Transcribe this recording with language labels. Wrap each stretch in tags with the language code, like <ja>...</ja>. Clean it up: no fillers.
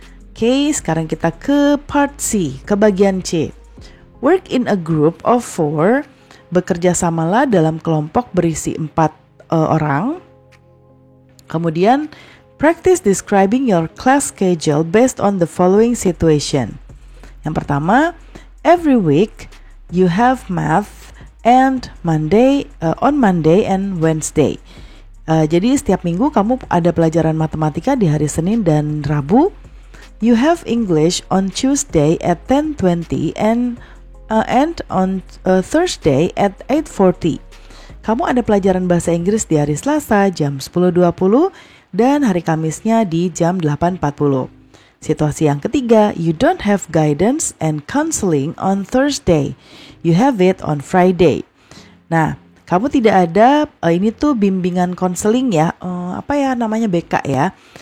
<id>Oke, sekarang kita ke part C, ke bagian C.</id> <en>Work in a group of 4.</en> <id>Bekerja samalah dalam kelompok berisi 4 orang.</id> <en>Kemudian practice describing your class schedule based on the following situation.</en> <id>Yang pertama,</id> <en>every week you have math and on Monday and Wednesday.</en> <id>Jadi setiap minggu kamu ada pelajaran matematika di hari Senin dan Rabu.</id> <en>You have English on Tuesday at 10:20 and on Thursday at 8:40.</en> <id>Kamu ada pelajaran bahasa Inggris di hari Selasa jam 10.20 dan hari Kamisnya di jam 8.40. Situasi yang ketiga,</id> <en>you don't have guidance and counseling on Thursday. You have it on Friday.</en> <id>Nah, kamu tidak ada ini tuh bimbingan konseling ya, BK ya.</id>